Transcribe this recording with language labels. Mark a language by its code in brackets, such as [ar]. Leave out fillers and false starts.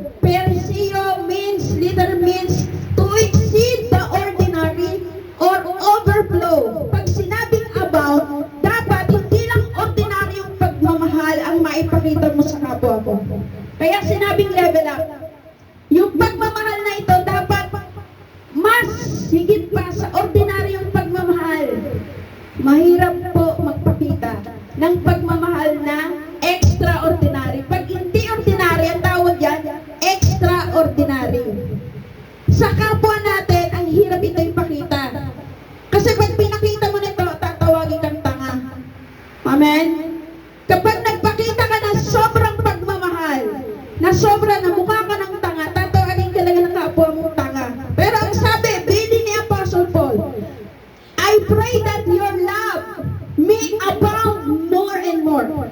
[en] Perisio literally means to exceed the ordinary or overflow. [tl] Pag sinabing abound, dapat hindi lang ordinaryong pagmamahal ang maipakita mo sa kapwa mo. Kaya sinabing level up. Yung pagmamahal na ito dapat mas higit pa sa ordinaryong pagmamahal. Mahirap po magpakita ng pagmamahal na extraordinary. Pag hindi ordinary, ang tawag yan, extraordinary. Sa kapwa natin, ang hirap ito ipakita. Kasi pag pinakita mo nito, tatawagin kang tanga. Amen? Kapag nagpakita ka ng sobrang pagmamahal, na sobra na mukha ka ng tanga, tatawagin ka lang ng kapwa mong tanga. Pero ang sabi, bilin ni [en] Apostle Paul, I pray that your love may abound more and more.